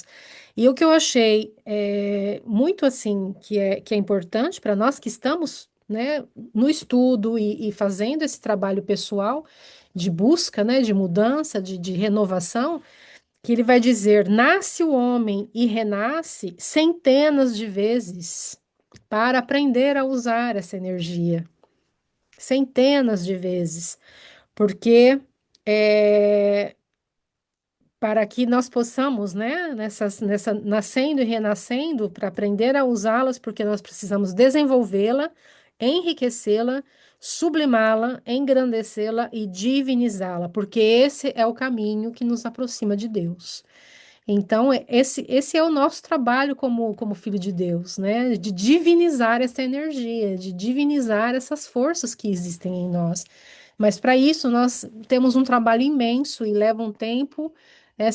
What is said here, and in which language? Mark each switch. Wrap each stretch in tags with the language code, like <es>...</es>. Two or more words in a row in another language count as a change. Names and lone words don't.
<pt>E o que eu achei muito, assim, que é importante para nós que estamos, né, no estudo e fazendo esse trabalho pessoal de busca, né, de mudança, de renovação, que ele vai dizer: nasce o homem e renasce centenas de vezes para aprender a usar essa energia. Centenas de vezes. Porque é, para que nós possamos, né, nessa nascendo e renascendo, para aprender a usá-las, porque nós precisamos desenvolvê-la, enriquecê-la, sublimá-la, engrandecê-la e divinizá-la, porque esse é o caminho que nos aproxima de Deus. Então, esse é o nosso trabalho como filho de Deus, né? De divinizar essa energia, de divinizar essas forças que existem em nós. Mas para isso, nós temos um trabalho imenso e leva um tempo, né?</pt>